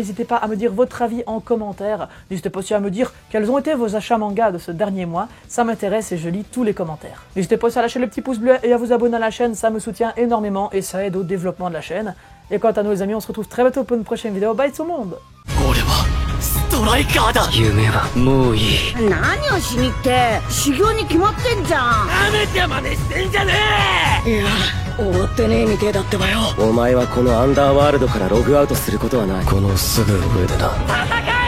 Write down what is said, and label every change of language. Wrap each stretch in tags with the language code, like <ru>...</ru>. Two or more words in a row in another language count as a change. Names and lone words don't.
<fr>N'hésitez pas à me dire votre avis en commentaire. N'hésitez pas aussi à me dire quels ont été vos achats manga de ce dernier mois. Ça m'intéresse et je lis tous les commentaires. N'hésitez pas aussi à lâcher le petit pouce bleu et à vous abonner à la chaîne. Ça me soutient énormément et ça aide au développement de la chaîne. Et quant à nous les amis, on se retrouve très bientôt pour une prochaine vidéo. Bye tout le monde!</fr> <ja>ライカーだ夢はもういい何をしにって修行に決まってんじゃんなめて真似してんじゃねえいや終わってねえみてえだってばよお前はこのアンダーワールドからログアウトすることはないこのすぐ上でな戦</ja>